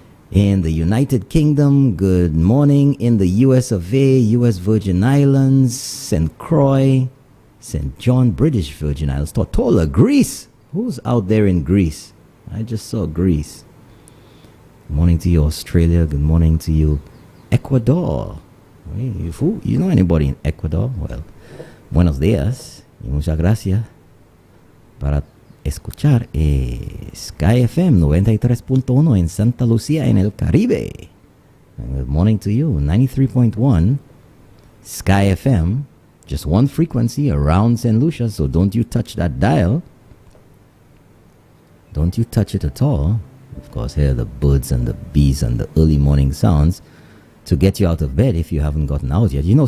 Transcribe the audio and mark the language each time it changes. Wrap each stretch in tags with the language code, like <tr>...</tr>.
<en>In the United Kingdom, good morning. In the US of A, US Virgin Islands, St. Croix, St. John, British Virgin Islands, Tortola, Greece. Who's out there in Greece? I just saw Greece. Good morning to you, Australia. Good morning to you, Ecuador. You know anybody in Ecuador?</en> <es>Well, buenos días y muchas gracias para escuchar Sky FM 93.1 en Santa Lucía en el Caribe.</es> <en>And good morning to you, 93.1 Sky FM, just one frequency around St. Lucia, so don't you touch that dial. Don't you touch it at all. Of course, hear the birds and the bees and the early morning sounds to get you out of bed if you haven't gotten out yet.</en>